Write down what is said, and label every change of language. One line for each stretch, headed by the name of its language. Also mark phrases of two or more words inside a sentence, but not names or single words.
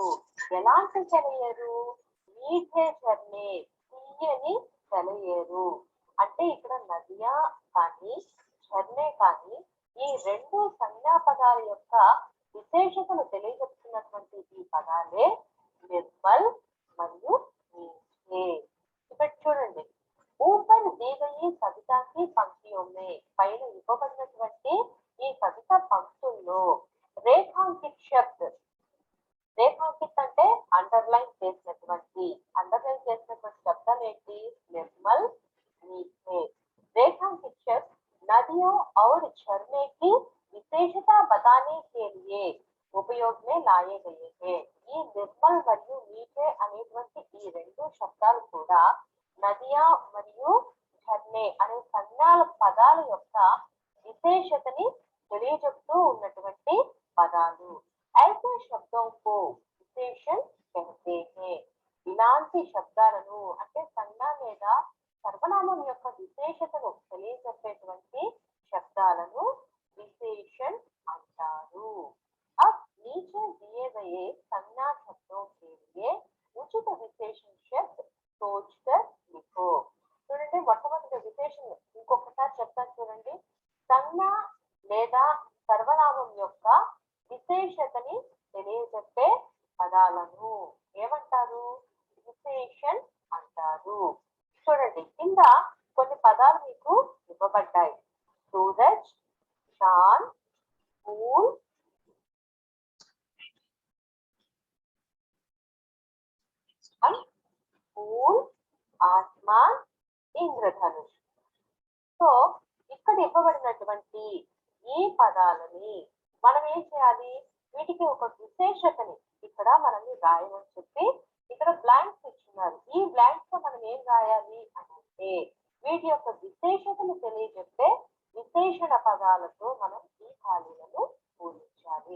Telugu: ఎలాంటి సెలయేరు?
Hindi: मीठे झरने,
Telugu: తీయని సెలయేరు. అంటే ఇక్కడ నదియా కానీ ఝర్నే కానీ ఈ రెండు సంజ్ఞా పదాల యొక్క విశేషతను తెలియజెప్తున్నటువంటి ఈ పదాలే నిర్మల్ మరియు మీఠే. ఇక్కడ చూడండి,
Hindi: ऊपर दी गई कविता की पंक्तियों में
Telugu: పైన ఇవ్వబడినటువంటి ఈ కవిత పంక్తుల్లో రేఖాంకిత శబ్ద, రేఖాంకిత్ అంటే అండర్లైన్ చేసినటువంటి, అండర్లైన్ చేసినటువంటి శబ్దం ఏంటి?
Hindi: నిర్మల్, मीठे. रेखांकित शब्द नदियों और झरने की विशेषता बताने के लिए उपयोग में लाए गए हैं.
Telugu: ఈ నిర్మల్ మరియు మీఠే అనేటువంటి ఈ రెండు శబ్దాలు కూడా నదియా మరియు ఝర్నే అనే సంజ్ఞాల పదాల యొక్క విశేషతని తెలియజెప్తూ ఉన్నటువంటి పదాలు.
Hindi: ऐसे शब्दों को विशेषण कहते हैं.
Telugu: ఇలాంటి శబ్దాలను అంటే సంజ్ఞ లేదా సర్వనామం యొక్క విశేషతను తెలియజెప్పేటువంటి శబ్దాలను విశేషణ్ అంటారు.
Hindi: अब नीचे दिए गए संज्ञा शब्दों के लिए उचित विशेषण शब्द सोचकर लिखो.
Telugu: చూడండి, మొట్టమొదటి విశేషణ ఇంకొకసారి చెప్తాను చూడండి. సంజ్ఞ లేదా సర్వనామం యొక్క విశేషతని తెలియజెప్పే పదాలను ఏమంటారు? విశేషణ్ అంటారు. చూడండి, కింద కొన్ని పదాలు మీకు ఇవ్వబడ్డాయి.
Hindi: सूरज, चाँद, फूल, फूल, आसमान, इंद्रधनुष.
Telugu: సో ఇక్కడ ఇవ్వబడినటువంటి ఈ పదాలని మనం ఏం చేయాలి? వీటికి ఒక విశేషతని ఇక్కడ మనల్ని రాయమని చెప్పి ఇక్కడ బ్లాంక్స్ ఇచ్చినారు. ఈ బ్లాంక్స్ లో మనం ఏం రాయాలి అంటే వీటి యొక్క విశేషతను తెలియజెప్పే విశేషణ పదాలతో మనం ఈ ఖాళీలను పూరించాలి.